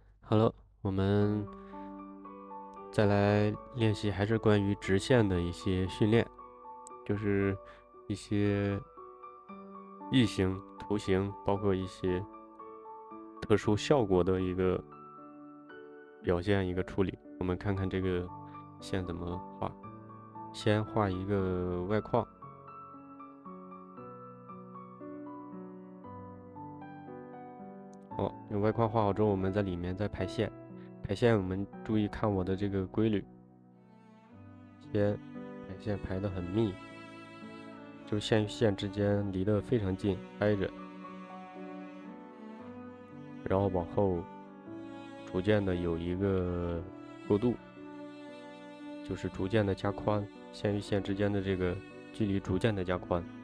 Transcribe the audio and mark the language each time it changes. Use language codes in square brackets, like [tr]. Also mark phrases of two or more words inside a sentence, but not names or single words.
[zh] 好了，我們再来練習，還是關於直線的一些訓練，就是一些异形、图形，包括一些特殊效果的一個表现、一個處理。我們看看這個線怎麼畫。先畫一個外框。好，用外框畫好之後，我們在裡面再排線。排線我們注意看我的這個規律，先排線排得很密，就是線與線之間離得非常近，挨着，然後往後逐漸的有一個過渡，就是逐漸的加寬，線與線之間的這個距離逐漸的加寬。